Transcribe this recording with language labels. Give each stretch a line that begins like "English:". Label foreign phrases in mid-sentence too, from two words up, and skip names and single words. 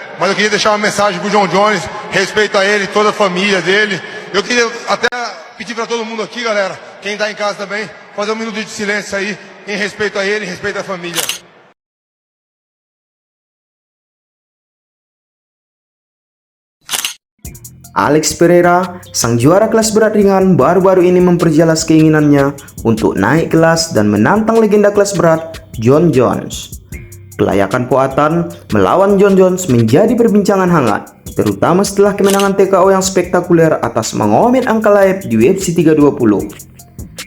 Portuguese: Mas eu queria deixar uma mensagem pro John Jones, respeito a ele, toda a família dele. Eu queria até pedir para todo mundo aqui, galera, quem tá em casa também, fazer um minuto de silêncio aí, em respeito a ele, em respeito à família.
Indonesian: Alex Pereira, sang juara kelas berat ringan, baru-baru ini memperjelas keinginannya untuk naik kelas dan menantang legenda kelas berat Jon Jones. Kelayakan Poatan melawan Jon Jones menjadi perbincangan hangat, terutama setelah kemenangan TKO yang spektakuler atas Magomed Ankalaev di UFC 320.